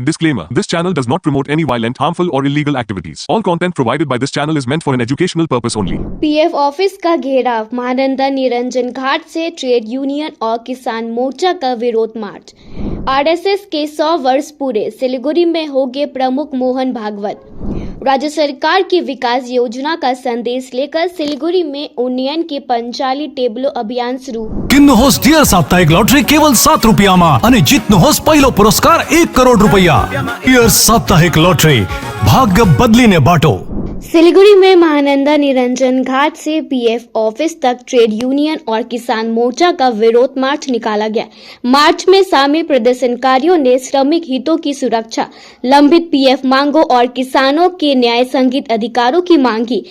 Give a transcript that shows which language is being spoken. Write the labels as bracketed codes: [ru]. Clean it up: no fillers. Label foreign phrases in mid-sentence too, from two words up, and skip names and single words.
[en] Disclaimer. This channel does not promote any violent, harmful or illegal activities. All content provided by this channel is meant for an educational purpose only. [hi] पीएफ ऑफिस का घेराव, महानंदा निरंजन घाट से ट्रेड यूनियन और किसान मोर्चा का विरोध मार्च। आरएसएस के 100 वर्ष पूरे, सिलीगुड़ी में होंगे प्रमुख मोहन भागवत। राज्य सरकार की विकास योजना का संदेश लेकर सिलीगुड़ी में उन्नयन के 45 टेबलो अभियान शुरू। [ne] किन्नुहोस् डियर साप्ताहिक लॉटरी केवल 7 रुपियाँमा अनि जित्नुहोस् पहिलो पुरस्कार 1 करोड रुपैयाँ। डियर साप्ताहिक लॉटरी, भाग्य बदलिने बाटो। [hi] सिलीगुड़ी में महानंदा निरंजन घाट से पीएफ ऑफिस तक ट्रेड यूनियन और किसान मोर्चा का विरोध मार्च निकाला गया। मार्च में शामिल प्रदर्शनकारियों ने श्रमिक हितों की सुरक्षा, लंबित पीएफ मांगों और किसानों के न्याय संगीत अधिकारों की मांग की।